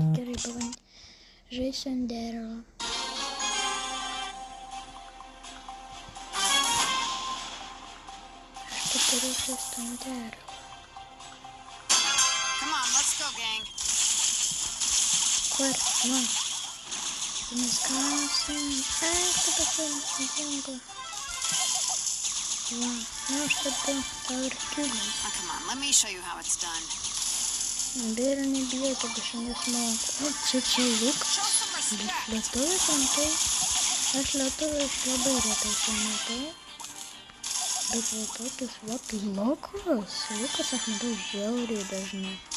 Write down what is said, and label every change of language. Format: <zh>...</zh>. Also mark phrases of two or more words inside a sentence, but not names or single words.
<lt>Gerai, žaisiu ant derelo. Aš turiu žaisti ant derelo. Kur? Va. Mes gausim. Tada paimsim ginklą. Va. Aš tada tau ir kilinu.</lt> <en>Come on, let me show you how it's done.</en> <lt>Ir nebijau, kad aš nesmoku. Čia Lukas. Lietuvis antai. Aš lietuvis labai retai pamatau. Bet va tokius Lukas. Lukas aš matau žiauriai dažnai.</lt>